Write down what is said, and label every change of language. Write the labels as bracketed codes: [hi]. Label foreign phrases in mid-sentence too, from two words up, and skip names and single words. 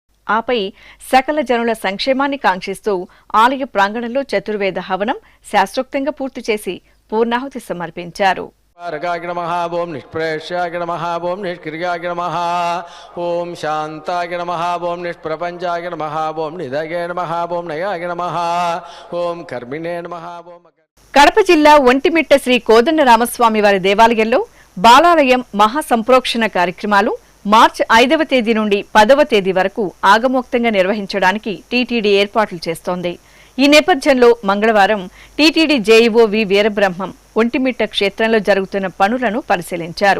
[te] ఆపై సకల జనుల సంక్షేమాన్ని కాంక్షిస్తూ ఆలయ ప్రాంగణంలో చతుర్వేద హవనం శాస్త్రోక్తంగా పూర్తి చేసి పూర్ణాహుతి సమర్పించారు. [sa] कारकाय नमः ओम निष्प्रेष्याय नमः ओम निष्क्रियाय नमः ओम शांताय नमः ओम निष्प्रपंचाय नमः ओम निधये नमः ओम नयाय नमः ओम कर्मिणे नमः ओम. [te] కడప జిల్లా ఒంటిమిట్ట శ్రీ కోదండ రామస్వామి వారి దేవాలయంలో బాలాలయం మహాసంప్రోక్షణ కార్యక్రమాలు మార్చి 5వ తేదీ నుండి 10వ తేదీ వరకు ఆగమోక్తంగా నిర్వహించడానికి టీటీడీ ఏర్పాట్లు చేస్తోంది. ఈ నేపథ్యంలో మంగళవారం టీటీడీ జేఈఓ వి వీరబ్రహ్మం ఒంటిమిట్ట క్షేత్రంలో జరుగుతున్న పనులను పరిశీలించారు.